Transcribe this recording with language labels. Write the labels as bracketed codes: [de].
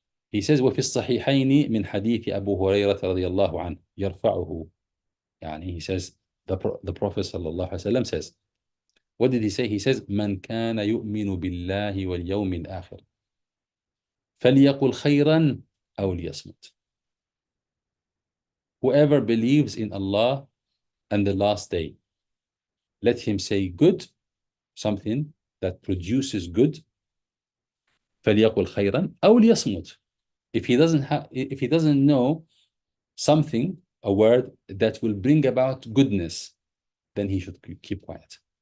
[en] He says, [ar] وفي الصحيحين من حديث أبو هريرة رضي الله عنه يرفعه. [en] يعني he says, the Prophet sallallahu alaihi wasallam says, what did he say? He says, [ar] من كان يؤمن بالله واليوم الآخر فليقل خيرا أو ليصمت. [en] Whoever believes in Allah and the last day, let him say good, something that produces good. [ar] فليقل خيرا أو ليصمت. [en] If he doesn't know something, a word that will bring about goodness, then he should keep quiet.